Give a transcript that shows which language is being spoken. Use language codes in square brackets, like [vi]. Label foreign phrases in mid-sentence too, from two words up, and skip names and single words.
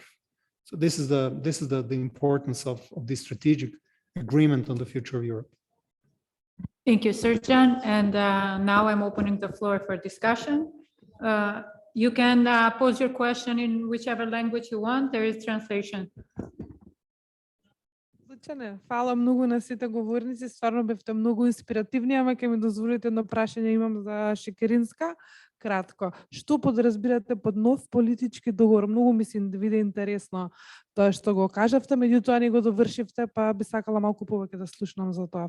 [en] So this is the importance of this strategic agreement on the future of Europe. Thank you, Serjan. And now I'm opening the floor for discussion. You can pose your question in whichever language you want. There is translation. [mk] Фала многу на сите говорници, стварно бевте многу инспиративни, ама ќе ми дозволите едно прашање имам за Шекеринска. Кратко, што подразбирате под нов политички договор? Многу ми се виде интересно тоа што го кажавте, меѓутоа не го довршивте, па би сакала малку повеќе да слушнам за тоа.